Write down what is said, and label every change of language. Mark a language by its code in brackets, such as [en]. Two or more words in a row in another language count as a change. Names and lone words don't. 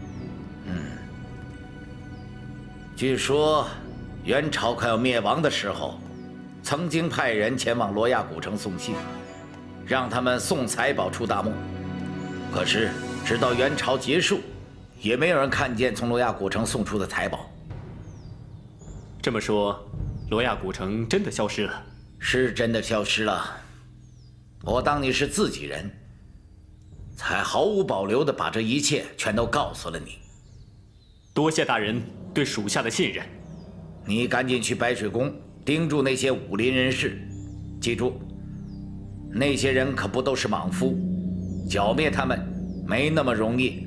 [zh] 據說元朝快要滅亡的時候，曾經派人前往羅亞古城送信，讓他們送財寶出大漠。可是直到元朝結束，也沒有人看見從羅亞古城送出的財寶。這麼說，羅亞古城真的消失了？是真的消失了。我當你是自己人，才毫無保留地把這一切全都告訴了你。多謝大人对屬下的信任。你趕緊去白水宮盯住那些武林人士，記住，那些人可不都是莽夫，剿滅他們沒那麼容易。